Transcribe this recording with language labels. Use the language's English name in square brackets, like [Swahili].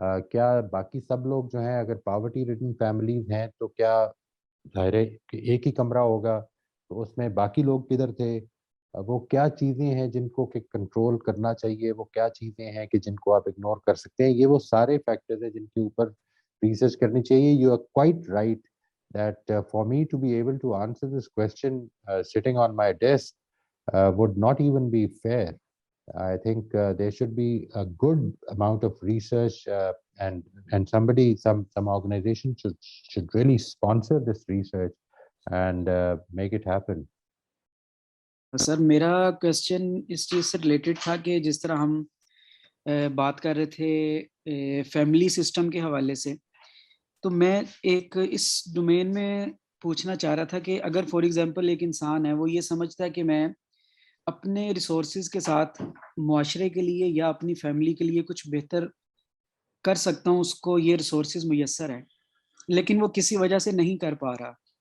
[Urdu] کیا باقی سب لوگ جو ہیں اگر پاورٹی ریڈن فیملیز ہیں تو کیا ظاہر ہے کہ ایک ہی کمرہ ہوگا, تو اس میں باقی لوگ کدھر تھے؟ وہ کیا چیزیں ہیں جن کو کہ کنٹرول کرنا چاہیے, وہ کیا چیزیں ہیں کہ جن کو آپ اگنور کر سکتے ہیں؟ یہ وہ سارے فیکٹرز ہیں جن کے اوپر ریسرچ کرنی چاہیے. [English] You are quite right that for me to be able to answer this question sitting on my desk would not even be fair. I think there should be a good amount of research and somebody, some organization should really sponsor this research and make it happen. [Urdu] سر میرا question اس چیز سے related تھا کہ جس طرح ہم بات کر رہے تھے فیملی سسٹم کے حوالے سے, تو میں ایک اس ڈومین میں پوچھنا چاہ رہا تھا کہ اگر فار ایگزامپل ایک انسان ہے, وہ یہ سمجھتا ہے کہ میں اپنے ریسورسز کے ساتھ معاشرے کے لیے یا اپنی فیملی کے لیے کچھ بہتر کر سکتا ہوں, اس کو یہ ریسورسز میسر ہے, لیکن وہ کسی وجہ سے نہیں کر پا رہا.